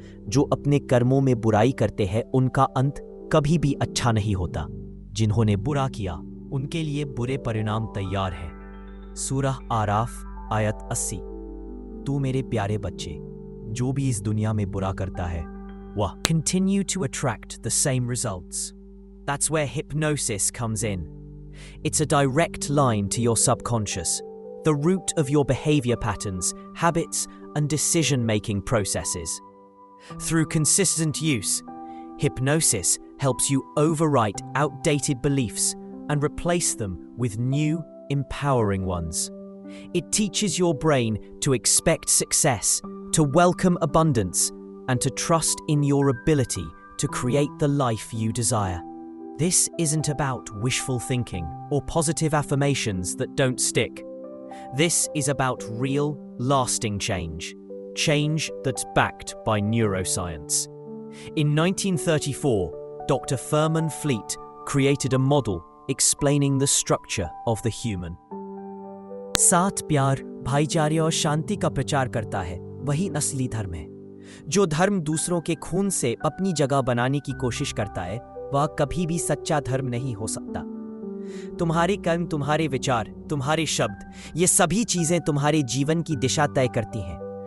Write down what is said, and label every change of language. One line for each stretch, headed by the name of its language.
Hindi: जो अपने कर्मों में बुराई करते हैं, उनका अंत कभी भी अच्छा नहीं होता। जिन्होंने बुरा किया, उनके लिए बुरे परिणाम तैयार है। सूरह आराफ आयत 80। तू मेरे प्यारे बच्चे, जो भी इस दुनिया में बुरा करता है, वह
English: continue to attract the same results. That's where hypnosis comes in. It's a direct line to your subconscious, the root of your behavior patterns, habits, and decision-making processes. Through consistent use, hypnosis helps you overwrite outdated beliefs and replace them with new, empowering ones. It teaches your brain to expect success, to welcome abundance, and to trust in your ability to create the life you desire. This isn't about wishful thinking or positive affirmations that don't stick. This is about real, lasting change. Change that's backed by neuroscience. In 1934, Dr. Furman Fleet created a model explaining the structure of the human.
Hindi: साथ प्यार, भाईचारे और शांति का प्रचार करता है, वही असली धर्म है। जो धर्म दूसरों के खून से अपनी जगह बनाने की कोशिश करता है, वह कभी भी सच्चा धर्म नहीं हो सकता। तुम्हारे कर्म, तुम्हारे विचार, तुम्हारे शब्द, ये सभी चीजें तुम्हारे जीवन की दिशा तय करती हैं।